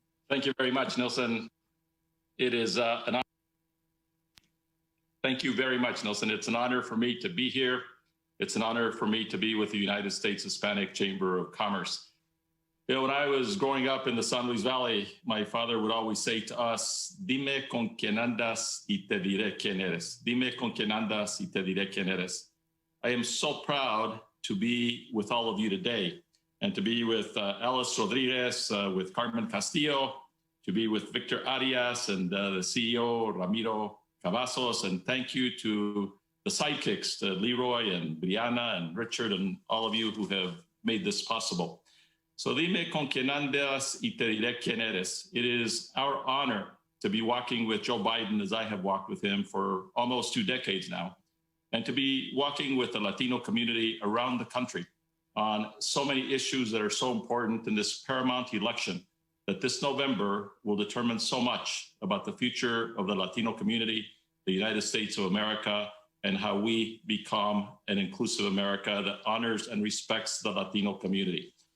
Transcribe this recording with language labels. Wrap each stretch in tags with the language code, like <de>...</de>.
<en>Thank you very much, Nelson. It is an honor. Thank you very much, Nelson. It's an honor for me to be here. It's an honor for me to be with the United States Hispanic Chamber of Commerce. You know, when I was growing up in the San Luis Valley, my father would always say to us,</en> <es>"Dime con quien andas y te diré quién eres. Dime con quien andas y te diré quién eres."</es> <en>I am so proud to be with all of you today and to be with Alice Rodriguez, with Carmen Castillo, to be with Victor Arias and the CEO, Ramiro Cavazos, and thank you to the sidekicks, to Leroy and Brianna and Richard and all of you who have made this possible.</en> <es>So dime con quien andas y te diré quién eres.</es> <en>It is our honor to be walking with Joe Biden as I have walked with him for almost 2 decades now, and to be walking with the Latino community around the country on so many issues that are so important in this paramount election that this November will determine so much about the future of the Latino community, the United States of America, and how we become an inclusive America that honors and respects the Latino community.</en>